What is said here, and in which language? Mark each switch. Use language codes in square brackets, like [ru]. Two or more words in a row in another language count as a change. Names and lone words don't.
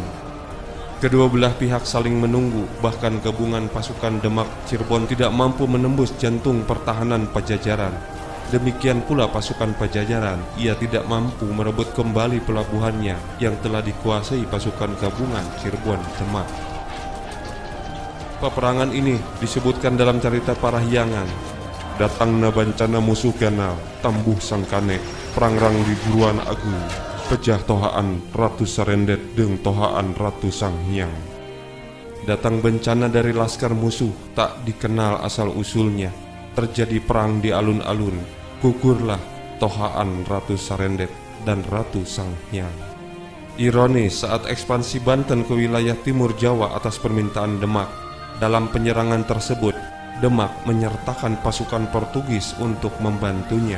[id] Kedua belah pihak saling menunggu, bahkan gabungan pasukan Demak Cirebon tidak mampu menembus jantung pertahanan Pajajaran. Demikian pula pasukan Pajajaran, ia tidak mampu merebut kembali pelabuhannya yang telah dikuasai pasukan gabungan Cirebon Demak. Peperangan ini disebutkan dalam cerita Parahyangan. [su] Datang na bancana musuh ganal, tambuh sangkane, perangrang di buruan agung, pejah tohaan Ratu Sarendet deng tohaan Ratu Sang Hyang. [id] Datang bencana dari laskar musuh, tak dikenal asal-usulnya. Terjadi perang di alun-alun, gugurlah tohaan Ratu Sarendet dan Ratu Sang Hyang. Ironis, saat ekspansi Banten ke wilayah timur Jawa atas permintaan Demak, dalam penyerangan tersebut, Demak menyertakan pasukan Portugis untuk membantunya.